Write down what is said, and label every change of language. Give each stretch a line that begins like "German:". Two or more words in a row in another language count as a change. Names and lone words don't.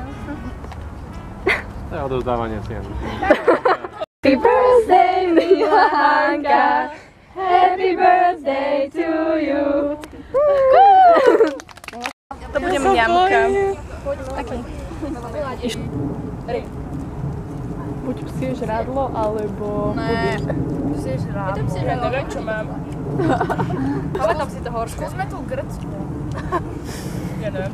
Slovak: To je odovzdávanie cien.
English: Happy birthday, Milanka! Happy birthday to you!
Slovak: To bude mňamka. Taký. Buď psie žrádlo, alebo budík. Psie žrádlo. Ja neviem, čo mám. Pamätám si to horšie. Skúsme tú Grécku. Ja neviem.